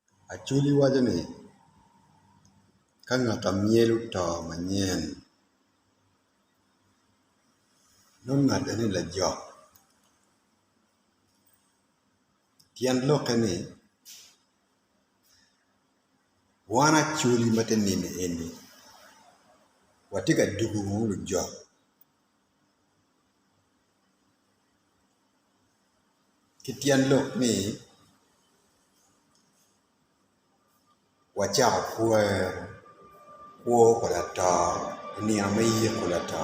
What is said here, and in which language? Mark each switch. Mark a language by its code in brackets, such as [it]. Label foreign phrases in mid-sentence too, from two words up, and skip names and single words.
[ach] Achuli wacho ni ka ng'ato mielo to manyien nong'ado ni lajok. Tiend loke ni wan achuli matinini eni watika dugu ng'ulu jok. Kitiend lok ni wachako kwero kwo koda to niang ma YIKO koda to.